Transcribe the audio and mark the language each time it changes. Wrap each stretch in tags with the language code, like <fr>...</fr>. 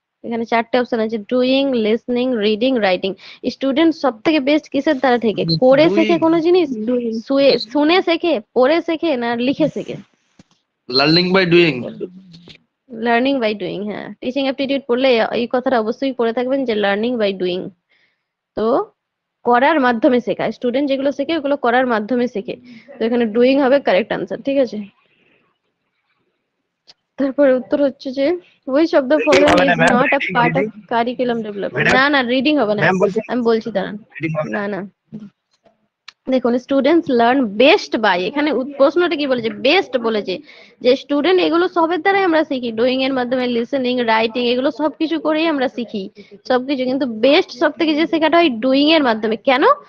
<bn>এখানে চারটে অপশন আছে, doing, listening, reading, writing. Student সব থেকে বেস্ট কিসের দ্বারা থেকে, করে শেখে কোনো জিনিস, শুনে শেখে, পড়ে শেখে, না লিখে শেখে?</bn> <en>Learning by doing. Learning by doing.</en> <bn>হ্যাঁ, টিচিং অ্যাপটিটিউড পড়লে এই কথাটা অবশ্যই পড়ে থাকবেন যে</bn> <en>learning by doing,</en> <bn>তো করার মাধ্যমে শেখা। স্টুডেন্ট যেগুলো শেখে ওগুলো করার মাধ্যমে শেখে, তো এখানে ডুইং হবে কারেক্ট আনসার। ঠিক আছে, তারপরে উত্তর হচ্ছে যে</bn> <en>which of the following is not a part of curriculum development।</en> <bn>না না, রিডিং হবে না, আমি বলছি দাঁড়ান। না না, দেখুন</bn> <en>students learn best by,</en> <bn>এখানে প্রশ্নটা কি বলেছে, বেস্ট বলেছে, যে স্টুডেন্ট এগুলো সবের দ্বারাই আমরা শিখি, ডুইং এর মাধ্যমে, লিসেনিং, রাইটিং, এগুলো সবকিছু করেই আমরা শিখি সবকিছু, কিন্তু বেস্ট সব থেকে যে শেখাটা হয় ডুইং এর মাধ্যমে। কেন?</bn>